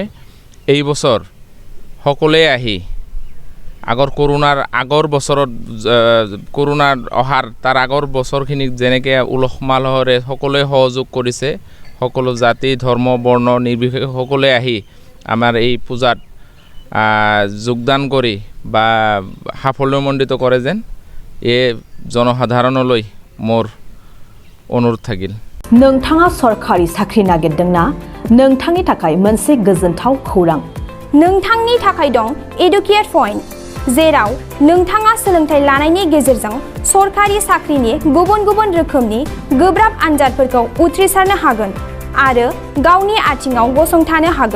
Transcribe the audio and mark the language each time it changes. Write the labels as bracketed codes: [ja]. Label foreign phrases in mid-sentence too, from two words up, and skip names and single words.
[as] এই বছৰ সকলোৱে আহি কৰোনাৰ আগৰ বছৰত কৰোনাৰ অহাৰ তাৰ আগৰ বছৰখিনিক যেনেকৈ উলহ মালহেৰে সকলোৱে সহযোগ কৰিছে, সকলো জাতি ধৰ্ম বৰ্ণ নিৰ্বিশেষে সকলোৱে আহি আমাৰ এই পূজাত যোগদান কৰি বা সাফল্যমণ্ডিত কৰে যেন এই জনসাধাৰণলৈ মোৰ অনুৰোধ থাকিল। [brx] नोंथाङा सरकारि साख्रि नागिरदोंना? नोंथांनि थाखाय मोनसे गोजोनथाव खौरां। नोंथांनि थाखाय दं एडुकेट पइन्ट, जेराव नोंथाङा सोलोंथाइ लानायनि गेजेरजों सरकारि साख्रिनि गुबुन गुबुन रोखोमनि गोब्राब आनजादफोरखौ उथ्रिसारनो हागोन आरो गावनि आथिङाव गसंथानो हागोन।